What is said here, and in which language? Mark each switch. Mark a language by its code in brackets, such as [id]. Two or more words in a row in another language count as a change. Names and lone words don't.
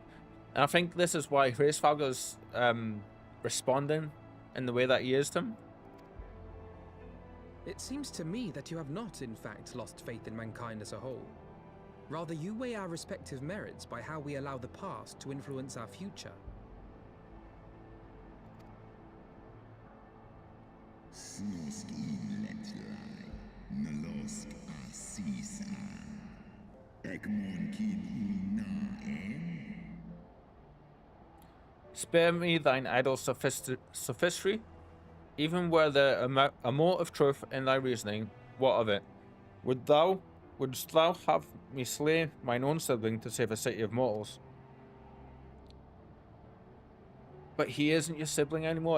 [en] And I think this is why Hraesvelgr's responding in the way that he is to him. It seems to me that you have not, in fact, lost faith in mankind as a whole. Rather, you weigh our respective merits by how we allow the past to influence our future. Snosk in letlai. Nolosk asis an. Ekmon kin una en. Spare me thine idle sophistry. Even were there a more of truth in thy reasoning, what of it? Wouldst thou have me slay mine own sibling to save a city of mortals? But he isn't your sibling anymore.